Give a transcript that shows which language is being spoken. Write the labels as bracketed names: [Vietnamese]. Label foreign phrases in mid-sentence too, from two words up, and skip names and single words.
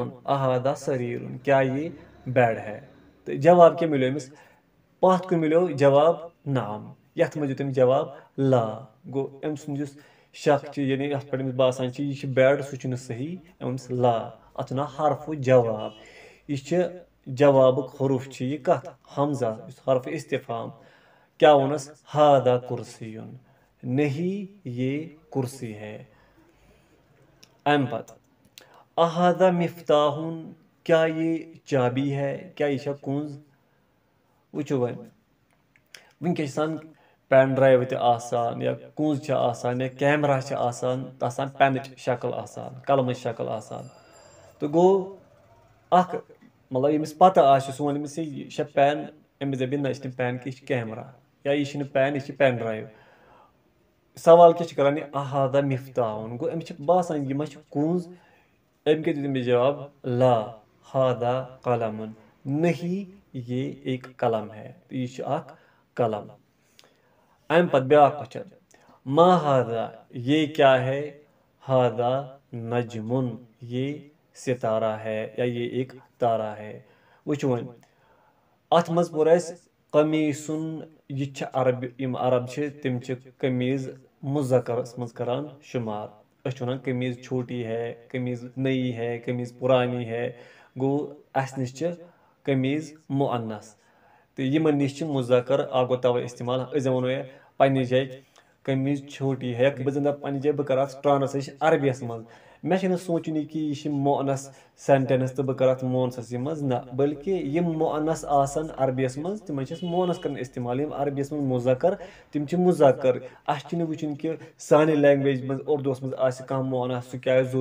[Kashmiri] ووٚن [Arabic] احادا سریٖرُن [Kashmiri] کیٛاہ [Urdu] یہِ بیڈ ہے [Kashmiri] تہٕ جواب کیٛاہ مِلیو أمِس پَتھ کُن مِلیو جواب نعم یَتھ منٛز دیُت أمۍ جواب لا گوٚو أمۍ سُنٛد یُس شک چھِ یعنی یَتھ پٮ۪ٹھ أمِس باسان چھِ یہِ چھِ بیڈ سُہ چھُنہٕ صحیح أمۍ ووٚنُس لا اَتھ چھُ ناو حرفُ جواب یہِ چھِ جوابُک حروٗف چھِ یہِ کَتھ حمزہ یُس حرفِ استفام کیٛاہ ووٚنُس [Arabic] ہادا کُرسی یُن [Urdu] نہیں یہ کُرسی ہے [Kashmiri] اَمہِ پَتہٕ [Arabic] احادا مفتاحُن [Kashmiri] کیٛاہ [Urdu] یہِ چابی ہے [Kashmiri] کیٛاہ یہِ چھا کُنٛز وٕچھو وۄنۍ وٕنکٮ۪س چھِ آسان پٮ۪ن ڈرٛایو تہِ آسان یا کُنٛز چھِ آسان یا کیمرا چھِ آسان تَتھ آسان پٮ۪نٕچ شکٕل آسان قلمٕچ شکٕل آسان تہٕ گوٚو اَکھ مطلب ییٚمِس پَتہ آسہِ سُہ وَنہِ أمِس یہِ چھا پٮ۪ن أمِس دَپہِ نہ یہِ چھِنہٕ پٮ۪ن کینٛہہ یہِ چھِ کیمرا یا یہِ چھِنہٕ پٮ۪ن یہِ چھِ پٮ۪ن ڈرٛایو سوال کیٛاہ چھِ کَران یہِ [Arabic] احادا مفتاحُن [Kashmiri] گوٚو أمِس چھِ باسان یہِ ما چھِ کُنٛز أمۍ کیٛاہ دیُت أمِس جواب لا [Arabic] ہادا قلمُن [Urdu] نہیں یہ ایک قلم ہے [Kashmiri] تہٕ یہِ چھُ اکھ قلم اَمہِ پَتہٕ بیٛاکھ کوسچن [Arabic] ما ہادا [Urdu] یہ کیٛاہ ہے [Arabic] ہادا نجمُن [Urdu] یہ ستارہ ہے یا یہ ایک تارہ ہے [Kashmiri] وٕچھو وۄنۍ اَتھ منٛز پوٚر اَسہِ قمیٖصُن یہِ چھِ عرب یِم عرب چھِ تِم چھِ قمیٖض مُذکرَس منٛز کَران شُمار أسۍ چھِ وَنان [Urdu] قمیٖض چھوٹی ہے قمیٖض نئی ہے قمیٖض پُرانی ہے [Kashmiri] گوٚو اَسہِ نِش چھِ قمیٖض مُعنس تہٕ یِمن نِش چھِ مُذکر اکھ گوٚو تَوَے اِستعمال أسۍ زَن وَنو پنٛنہِ جایہِ [Urdu] قمیٖض چھوٹی ہے [Kashmiri] بہٕ زَن دَپہٕ پنٛنہِ جایہِ بہٕ کَرٕ اَتھ ٹرٛانسلیشن عربِیَس منٛز مےٚ چھُنہٕ سونٛچُن یہِ کہِ یہِ چھِ مُعنس سٮ۪نٹٮ۪نٕس تہٕ بہٕ کَرٕ اَتھ مونسَسٕے منٛز نہ بٔلکہِ یِم مُعنس آسان عربِیَس منٛز تِمن چھِ أسۍ مونس کَران اِستعمال یِم عربِیَس منٛز مُذکر تِم چھِ مُذکر اَسہِ چھُنہٕ وٕچھُن کہِ سانہِ لینٛگویج منٛز اُردوٗوَس منٛز آسہِ کانٛہہ مونس سُہ کیٛاہ آسہِ